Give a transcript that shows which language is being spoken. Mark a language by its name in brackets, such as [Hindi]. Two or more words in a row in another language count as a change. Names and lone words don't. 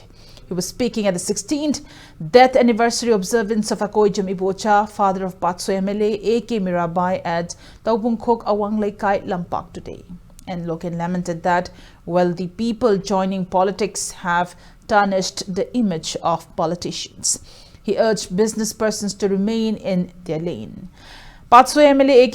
[English] He was speaking at the 16th death anniversary observance of THANGJAM Ibocha, father of Patso MLA A.K. Mirabai at Taubungkhok Awang Laikai Lampak today. And Loken lamented that wealthy people joining politics have tarnished the image of politicians. He urged business persons to remain in their lane. Patso MLA A.K.